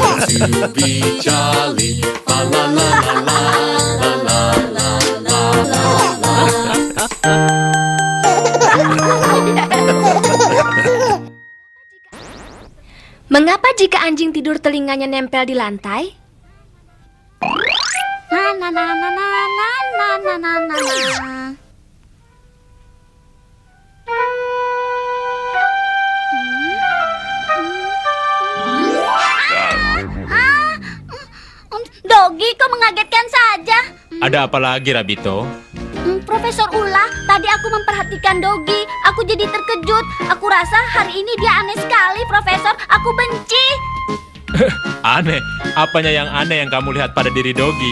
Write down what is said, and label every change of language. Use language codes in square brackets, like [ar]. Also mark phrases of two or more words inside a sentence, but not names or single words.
[en] to be jolly. La la la la la la la la la la. [id] Mengapa jika anjing tidur telinganya nempel di lantai? Na na na na na na na na na na. Dogi, kau mengagetkan saja. Ada apa lagi, Rabito? Profesor Ulah, tadi aku memperhatikan Dogi. Aku jadi terkejut. Aku rasa hari ini dia aneh sekali, Profesor. Aku benci. Aneh? Apanya yang aneh yang kamu lihat pada diri Dogi?